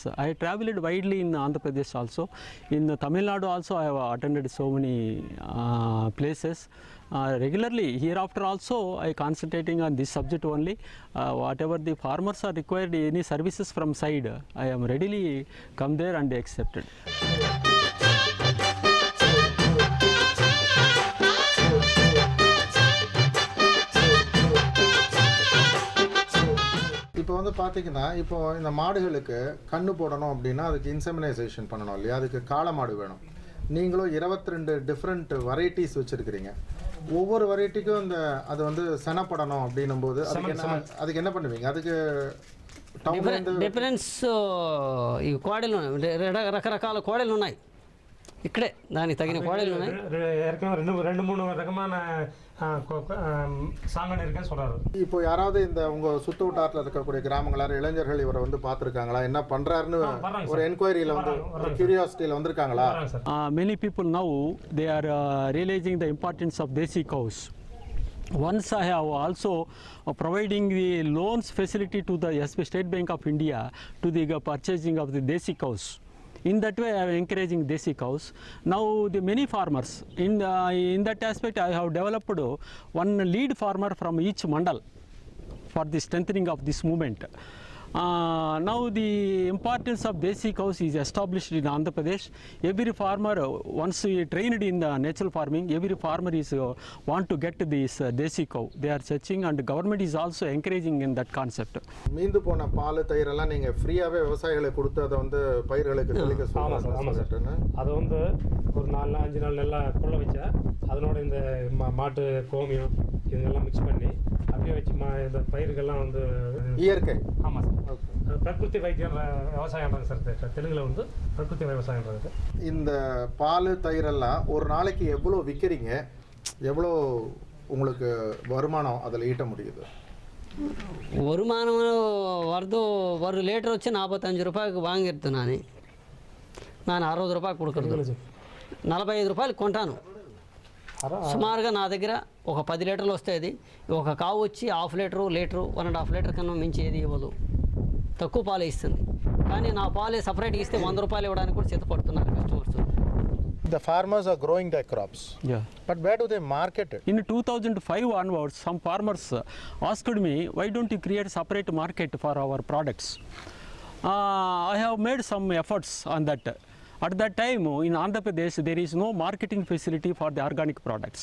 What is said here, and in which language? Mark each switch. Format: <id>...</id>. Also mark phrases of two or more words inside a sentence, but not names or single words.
<en>I traveled widely in Andhra Pradesh also. In Tamil Nadu also I have attended so many places. Regularly hereafter also I concentrating on this subject only. Whatever the farmers are required, any services from side, I am readily come there and accepted.</en> <ta>இப்போ வந்து பார்த்தீங்கன்னா, இப்போ இந்த மாடுகளுக்கு கண்ணு போடணும் அப்படின்னா அதுக்கு இன்செமினைசேஷன் பண்ணணும் இல்லையா, அதுக்கு காளை மாடு வேணும். நீங்களும் 22</ta> <en>different varieties</en> <ta>வச்சுருக்கிறீங்க. ஒவ்வொரு வெரைட்டிக்கும் இந்த அது வந்து செனப்படணும் அப்படின்னும் போது அதுக்கு என்ன பண்ணுவீங்க? அதுக்கு</ta> <te>డిఫరెన్స్ ఈ కోడలు రకరకాల కోడలు ఉన్నాయి. ఇక్కడే దానికి తగిన కోడలు ఉన్నాయి. రెండు మూడు రకమైన</te> <ta>சாங்கன் இருக்குன்னு சொல்றாரு. இப்போ யாராவது இந்த உங்க சுத்து வட்டாரத்தில் இருக்கக்கூடிய கிராமங்களார இளைஞர்கள் இவரை வந்து பார்த்துருக்காங்களா, என்ன பண்றாருன்னு ஒரு என்கொயரியில் வந்து ஒரு கியூரியாசிட்டியில் வந்திருக்காங்களா?</ta> <en>Many people now they are realizing the importance of desi cows. Once I have also providing the loans facility to the SB State Bank of India to the purchasing of the desi cows. In that way, I am encouraging desi cows. Now, the many farmers, in that aspect, I have developed one lead farmer from each mandal for the strengthening of this movement. Now the importance of desi cows is established in Andhra Pradesh. Every farmer, once he trained in the natural farming, every farmer is want to get this desi cow. They are searching, and the government is also encouraging in that concept.</en> <ta>மீந்து போன பால் தயிரெல்லாம் நீங்கள் ஃப்ரீயாகவே விவசாயிகளுக்கு கொடுத்து அதை வந்து பயிர்களுக்கு தெளிக்க ஆமாம் சார் ஆமாம் சார் அதை வந்து ஒரு 4 நாள் 5 நாள் நல்லா கொள்ள வச்சா அதனோட இந்த மாட்டு கோமியம் இதெல்லாம் மிக்ஸ் பண்ணி அப்படியே வச்சு இந்த பயிர்கள்லாம் வந்து இயற்கை. ஆமாம் சார் பிரகிருதி வைத்தியம் விவசாயம்ன்றாங்க சார் தெலுங்கில் வந்து பிரகிருதி விவசாயம்ன்றது. இந்த பால் தயிரெல்லாம் ஒரு நாளைக்கு எவ்வளோ விற்கிறீங்க, எவ்வளோ உங்களுக்கு வருமானம் அதில் ஈட்ட முடியுது? வருமானம் வரது</ta> <te>ஒரு లీటర్ వచ్చి 45 రూపాయలకు వాంగిర్తు నేను 60 రూపాయలు కొడుకుறது 45 రూపాయలు కొంటాను. సుమారుగా నా దగ్గర ఒక 10 లీటర్లు వస్తాయి. ఒక కావు వచ్చి</te> <en>half litre</en> <te>1.5 లీటర్ కన్నా మించి ఏది ఇవ్వదు, తక్కువ పాలు ఇస్తుంది. కానీ నా పాలే సపరేట్గా ఇస్తే 100 రూపాయలు ఇవ్వడానికి కూడా సిద్ధపడుతున్నారు కస్టమర్స్.</te> <en>The farmers are growing their crops. Yeah. But where do they market it? In 2005 onwards, some farmers asked me, why don't you create separate market for our products? I have made some efforts on that. At that time, in Andhra Pradesh, there is no marketing facility for the organic products.</en>